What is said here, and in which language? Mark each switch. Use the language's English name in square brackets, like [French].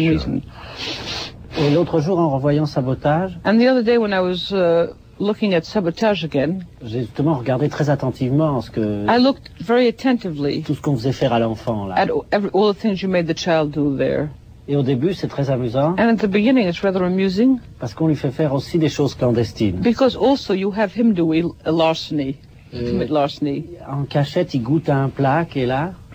[English] sure. reason. [French] Et l'autre jour, en revoyant Sabotage, [English] And the other day when I was looking at Sabotage again, [French] j'ai justement regardé très attentivement [English] I looked very attentively [French] tout ce qu'on faisait faire à l'enfant là. [English] at all the things you made the child do there. [French] Et au début, c'est très amusant [English] And at the beginning, it's rather amusing [French] parce qu'on lui fait faire aussi des choses clandestines. [English] because also you have him do a larceny, commit larceny. [French] En cachette, il goûte à un plat qui est là.